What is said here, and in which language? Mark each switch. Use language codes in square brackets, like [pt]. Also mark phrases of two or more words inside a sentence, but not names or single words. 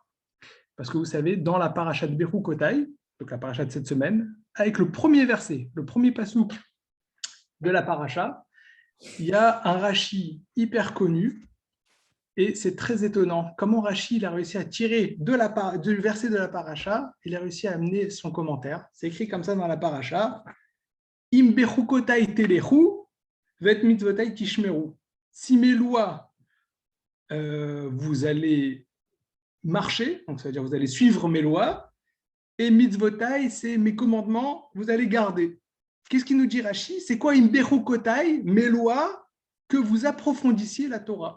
[fr] Parce que vous savez, dans la paracha de Bechukotai, donc la paracha de cette semaine, avec le premier verset, le premier passouk de la paracha, il y a un Rashi hyper connu. Et c'est très étonnant comment Rashi a réussi à tirer du verset de la paracha, il a réussi à amener son commentaire. C'est écrit comme ça dans la paracha. [he] אם בחוקותי תלכו, ואת מצותי תשמרו. [fr] Si mes lois, vous allez marcher, donc ça veut dire vous allez suivre mes lois, et mitzvotai, c'est mes commandements, vous allez garder. Qu'est-ce qu'il nous dit Rashi? C'est quoi [he] אם בחוקותי, [fr] mes lois, que vous approfondissiez la Torah?